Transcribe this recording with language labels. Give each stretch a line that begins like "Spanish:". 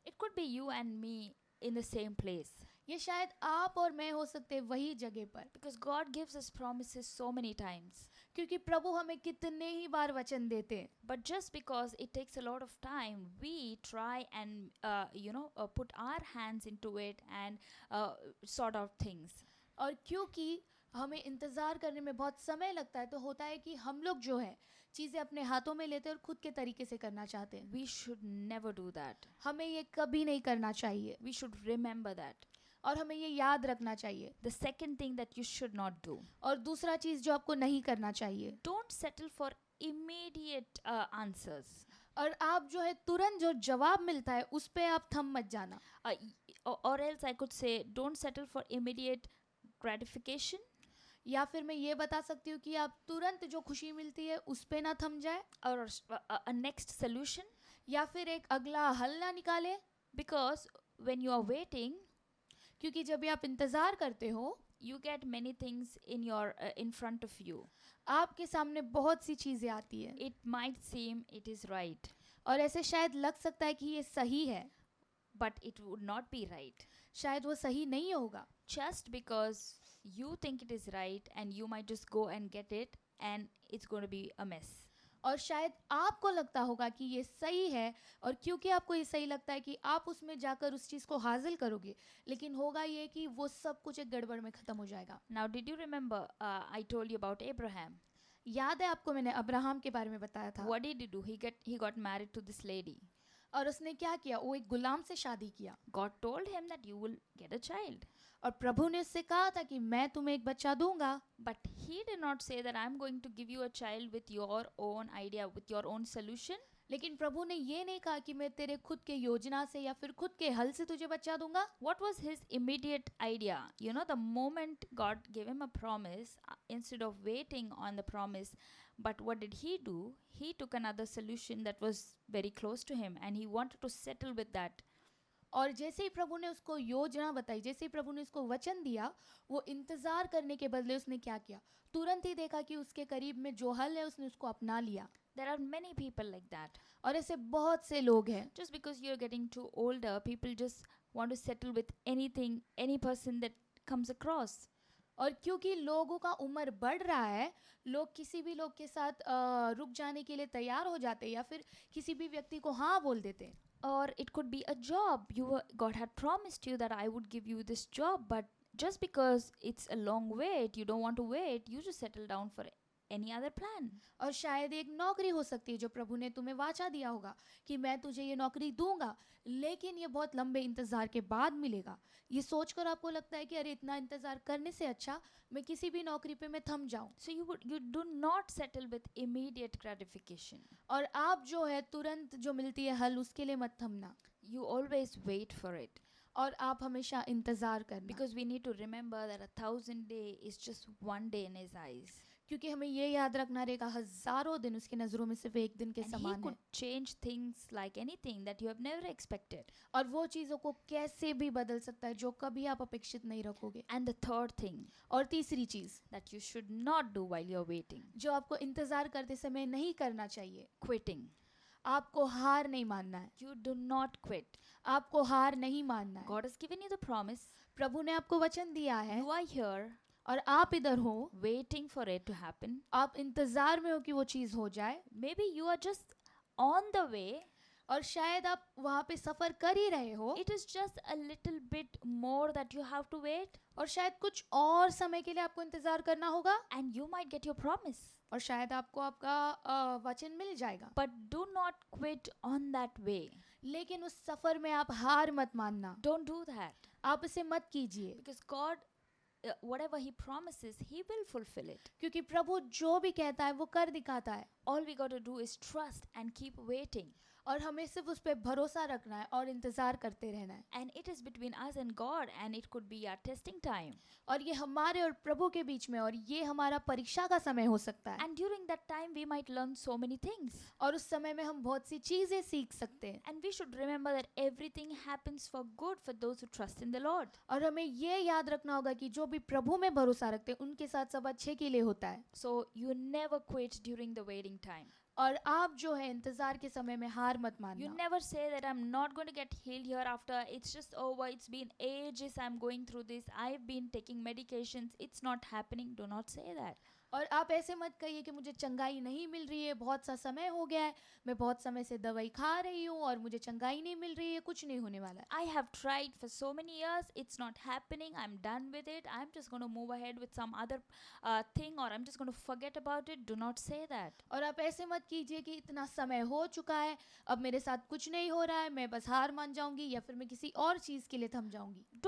English: It could be you and me in the same place,
Hindi: ये शायद आप और मैं हो सकते हैं वही जगह पर,
English: because God gives us promises so many times.
Hindi: क्योंकि प्रभु हमें कितने ही बार वचन देते हैं.
English: But just because it takes a lot of time, we try and put our hands into it and sort out things.
Hindi: और क्योंकि हमें इंतज़ार करने में बहुत समय लगता है, तो होता है कि हम लोग जो है चीज़ें अपने हाथों में लेते हैं और खुद के तरीके से करना चाहते हैं.
English: We should never do that.
Hindi: हमें ये कभी नहीं करना चाहिए.
English: We should remember that.
Hindi: और हमें ये याद रखना चाहिए.
English: The second thing that you should not do,
Hindi: और दूसरा चीज़ जो आपको नहीं करना चाहिए,
English: don't settle for immediate answers.
Hindi: और आप जो है तुरंत जो जवाब मिलता है उस पे आप थम मत जाना.
English: Or else I could say, don't settle for immediate gratification.
Hindi: या फिर मैं ये बता सकती हूँ कि आप तुरंत जो खुशी मिलती है उस पे ना थम जाए,
English: Or a next solution.
Hindi: या फिर एक अगला हल ना निकाले.
English: Because when you are waiting,
Hindi: क्योंकि जब भी आप इंतज़ार करते हो,
English: you get many things in front of you.
Hindi: आपके सामने बहुत सी चीज़ें आती है
English: It might seem it is right,
Hindi: और ऐसे शायद लग सकता है कि ये सही है,
English: but it would not be right.
Hindi: शायद वो सही नहीं होगा.
English: Just because you think it is right, and you might just go and get it, and it's going to be a mess.
Hindi: और शायद आपको लगता होगा कि ये सही है, और क्योंकि आपको ये सही लगता है कि आप उसमें जाकर उस चीज़ को हासिल करोगे, लेकिन होगा ये कि वो सब कुछ एक गड़बड़ में ख़त्म हो जाएगा.
English: Now, did you remember I told you about Abraham?
Hindi: याद है आपको मैंने अब्राहम के बारे में बताया था.
English: What did he do? He got married to this lady.
Hindi: और उसने क्या किया? वो एक गुलाम से शादी किया.
English: God told him that you will get a child.
Hindi: और प्रभु ने उससे कहा था कि मैं तुम्हें एक बच्चा दूंगा.
English: But he did not say that I'm going to give you a child with your own idea, with your own solution.
Hindi: लेकिन प्रभु ने ये नहीं कहा कि मैं तेरे खुद के योजना से या फिर खुद के हल से तुझे बच्चा दूंगा.
English: What was his immediate idea? The moment God gave him a promise, instead of waiting on the promise, but what did he do? He took another solution that was very close to him, and he wanted to settle with that.
Hindi: और जैसे ही प्रभु ने उसको योजना बताई, जैसे ही प्रभु ने उसको वचन दिया, वो इंतजार करने के बदले उसने क्या किया? तुरंत ही देखा कि उसके करीब में जो हल है उसने उसको अपना लिया.
English: There are many people like that.
Hindi: और ऐसे बहुत से लोग हैं.
English: Just because you're getting too older, people just want to settle with anything, any person that comes across.
Hindi: और क्योंकि लोगों का उम्र बढ़ रहा है, लोग किसी भी लोग के साथ रुक जाने के लिए तैयार हो जाते हैं या फिर किसी भी व्यक्ति को हाँ बोल देते हैं.
English: Or it could be a job. God had promised you that I would give you this job, but just because it's a long wait, you don't want to wait, you just settle down for any other plan.
Hindi: और शायद एक नौकरी हो सकती है जो प्रभु ने तुम्हें वाचा दिया होगा कि मैं तुझे ये नौकरी दूंगा, लेकिन ये बहुत लंबे इंतजार के बाद मिलेगा। ये सोचकर आपको लगता है कि अरे इतना इंतजार करने से अच्छा मैं किसी भी नौकरी पे मैं थम जाऊं।
English: So you do not settle with immediate gratification.
Hindi: और आप जो है तुरंत जो मिलती है हल उसके लिए मत थमना,
English: You always wait for it.
Hindi: और आप हमेशा इंतजार करना,
English: Because we need to remember that 1,000 days is just one day in his eyes.
Hindi: क्योंकि हमें ये याद रखना रहेगा हजारों दिन उसकी नजरों में सिर्फ एक दिन के
English: And he
Hindi: समान है,
English: could change things like anything that you have never expected.
Hindi: और वो चीज़ों को कैसे भी बदल सकता है जो कभी आप अपेक्षित नहीं रखोगे।
English: And the third thing
Hindi: और तीसरी चीज़
English: that you should not do while you're waiting,
Hindi: जो आपको इंतजार करते समय नहीं करना चाहिए,
English: quitting.
Hindi: आपको हार नहीं मानना है,
English: You do not quit.
Hindi: आपको हार नहीं मानना है।
English: God has given you the promise.
Hindi: प्रभु ने आपको वचन दिया है
English: You are here
Hindi: और आप इधर हो,
English: waiting for it to happen.
Hindi: आप इंतजार में हो कि वो चीज़ हो जाए,
English: Maybe you are just on the way.
Hindi: और शायद आप वहाँ पे सफ़र कर ही रहे हो,
English: It is just a little bit more that you have to wait,
Hindi: और शायद कुछ और समय के लिए आपको इंतजार करना होगा,
English: and you might get your promise.
Hindi: और शायद आपको आपका वचन मिल जाएगा।
English: But do not quit on that way.
Hindi: लेकिन उस सफ़र में आप हार मत मानना,
English: Don't do that.
Hindi: आप इसे मत कीजिए,
English: Because God, whatever He promises, He will fulfill it.
Hindi: क्योंकि प्रभु जो भी कहता है वो कर दिखाता है,
English: All we got to do is trust and keep waiting.
Hindi: और हमें सिर्फ उस पर भरोसा रखना है और इंतजार करते रहना है।
English: And it is between us and God, and it could be our testing time.
Hindi: और ये हमारे और प्रभु के बीच में, और ये हमारा परीक्षा का समय हो सकता है,
English: And during that time, we might learn so many things.
Hindi: और उस समय में हम बहुत सी चीज़ें सीख सकते हैं।
English: And we should remember that everything happens for good for those who trust in the Lord.
Hindi: और हमें ये याद रखना होगा कि जो भी प्रभु में भरोसा रखते हैं उनके साथ सब अच्छे के लिए होता है।
English: So you never quit during the waiting time.
Hindi: और आप जो है इंतजार के समय में हार मत
English: You
Hindi: मानना,
English: never say that I'm not going to get healed hereafter. It's just over. It's been ages I'm going through this. I've been taking medications. It's not happening. Do not say that.
Hindi: और आप ऐसे मत कहिए कि मुझे चंगाई नहीं मिल रही है, बहुत सा समय हो गया है, मैं बहुत समय से दवाई खा रही हूँ और मुझे चंगाई नहीं मिल रही है, कुछ नहीं होने वाला है।
English: I have tried for so many years. It's not happening. I'm done with it. I'm just going to move ahead with some other thing, or I'm just going to forget about it. Do not say that.
Hindi: और आप ऐसे मत कीजिए कि इतना समय हो चुका है, अब मेरे साथ कुछ नहीं हो रहा है, मैं बस हार मान जाऊंगी या फिर मैं किसी और चीज़ के लिए थम जाऊंगी।